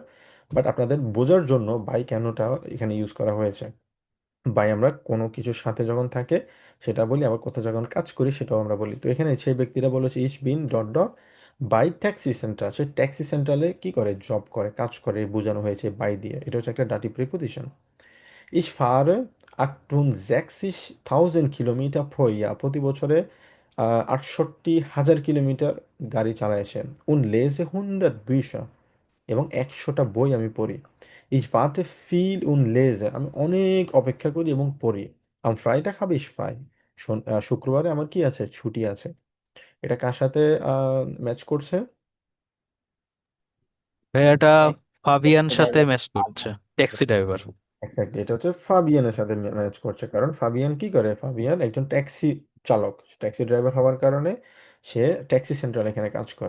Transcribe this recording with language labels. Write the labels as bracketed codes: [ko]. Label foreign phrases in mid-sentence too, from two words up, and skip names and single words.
[bn] বাট আপনাদের বোঝার জন্য বাই কেনটা এখানে ইউজ করা হয়েছে। বাই আমরা কোনো কিছুর সাথে যখন থাকে সেটা বলি, আবার কোথাও যখন কাজ করি সেটাও আমরা বলি। তো এখানে সেই ব্যক্তিরা বলেছে [de] ich bin [bn] ডট ডট [de] bei Taxi Center, [bn] সে ট্যাক্সি সেন্টারে কি করে? জব করে, কাজ করে, বোঝানো হয়েছে বাই দিয়ে। এটা হচ্ছে একটা ডাটি প্রিপোজিশন। [de] Ich fahre 68.000 কিলোমিটার pro Jahr, [bn] প্রতি বছরে 68,000 কিলোমিটার গাড়ি চালায় সে। [de] Und lese 100 Bücher, [bn] এবং 100টা বই আমি পড়ি। [de] Ich warte viel und lese, [bn] আমি অনেক অপেক্ষা করি এবং পড়ি। [de] Am Freitag habe ich frei, [bn] শুক্রবারে আমার কি আছে? ছুটি আছে। এটা কার সাথে ম্যাচ করছে? ভাইয়া এটা ফাবিয়ান ট্যাক্সি সাথে ড্রাইভার ম্যাচ করছে, ট্যাক্সি ড্রাইভার। এক্স্যাক্টলি, এটা হচ্ছে ফাবিয়ানের সাথে ম্যাচ করছে, কারণ ফাবিয়ান কি করে? ফাবিয়ান একজন ট্যাক্সি চালক, ট্যাক্সি ড্রাইভার হওয়ার কারণে সে ট্যাক্সি সেন্ট্রাল এখানে কাজ করে।